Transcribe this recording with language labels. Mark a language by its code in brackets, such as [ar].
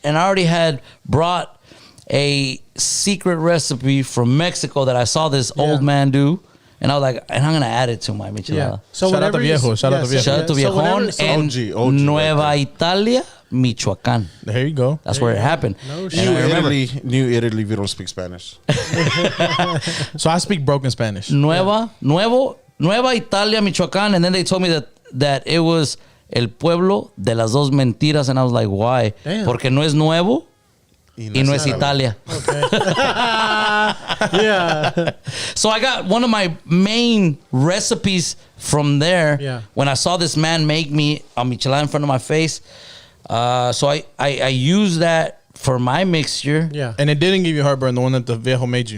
[en] And I already had brought a secret recipe from Mexico that I saw this old man do. And I was like, and I'm going to add it to my michelada. Yeah. So Shout out to whenever you- Viejo. Shout out to Viejo. Shout out to So whenever- Viejón and OG Nueva right Italia, Michoacán. There you go. That's where it happened. No And shit. I remember New Italy, if you don't speak Spanish. So I speak broken Spanish. Nueva Italia, Michoacán. And then they told me that it was [es] el pueblo de las dos mentiras. [en] And I was like, why? Damn. [es] Porque no es nuevo y no es Italia. [en] Yeah. So I got one of my main recipes from there. Yeah. When I saw this man make me a michelada in front of my face. So I used that for my mixture. Yeah. And it didn't give you heartburn, the one that the Viejo made you.